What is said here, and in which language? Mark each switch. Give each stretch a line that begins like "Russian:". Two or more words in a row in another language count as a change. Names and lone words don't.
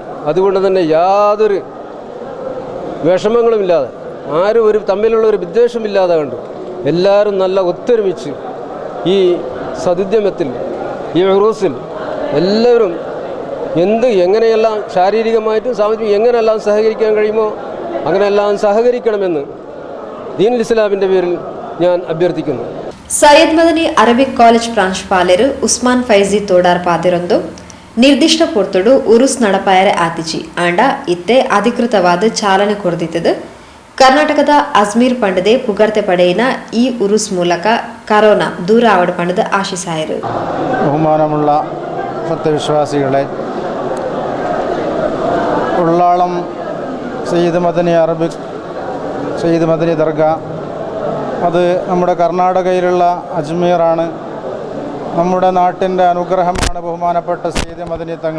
Malayalam: അതുകൊണ്ട് തന്നെ യാതൊരു വിഷമങ്ങളുമില്ലാതെ ആരും തമ്മിലുള്ള ഒരു വിദ്വേഷമില്ലാതെ കണ്ടു എല്ലാവരും നല്ല ഒത്തൊരുമിച്ച് ഈ സദുദ്യമത്തിൽ ഈ ഉറൂസിൽ എല്ലാവരും എങ്ങനെയെല്ലാം ശാരീരികമായിട്ടും സാമ്പത്തികം എങ്ങനെയെല്ലാം സഹകരിക്കാൻ കഴിയുമോ അങ്ങനെയെല്ലാം സഹകരിക്കണമെന്ന് ദീനുൽ ഇസ്ലാമിൻ്റെ പേരിൽ ഞാൻ അഭ്യർത്ഥിക്കുന്നു.
Tulu: ಸೈಯದ್ ಮದನಿ ಅರಬಿಕ್ ಕಾಲೇಜ್ ಪ್ರಾಂಶುಪಾಲರು ಉಸ್ಮಾನ್ ಫೈಜಿ ತೋಡಾರ್ ಪಾದಿರೊಂದು ನಿರ್ದಿಷ್ಟ ಪೊರ್ತುಡು ಉರುಸ್ ನಡಪಾಯರೆ ಆತಿಜಿ ಆಂಡ ಇತ್ತೆ ಅಧಿಕೃತವಾದ ಚಾಲನೆ ಕೊಡ್ದಿತ್ತದು. ಕರ್ನಾಟಕದ ಅಜ್ಮೀರ್ ಪಂಡದೆ ಪುಗರ್ತೆ ಪಡೆಯಿನ ಈ ಉರುಸ್ ಮೂಲಕ ಕರೋನಾ ದೂರ ಆವಡ ಪಂಡದ ಆಶಿಸಾಯರು.
Malayalam: ബഹുമാനമുള്ള സത്യവിശ്വാസികളെ, ഉള്ളാളം സയ്യിദ് മദനി ദർഗ അത് നമ്മുടെ കർണാടകയിലുള്ള അജ്മീറാണ്. നമ്മുടെ നാട്ടിൻ്റെ അനുഗ്രഹമാണ് ബഹുമാനപ്പെട്ട സയ്യിദ് മദനി തങ്ങൾ.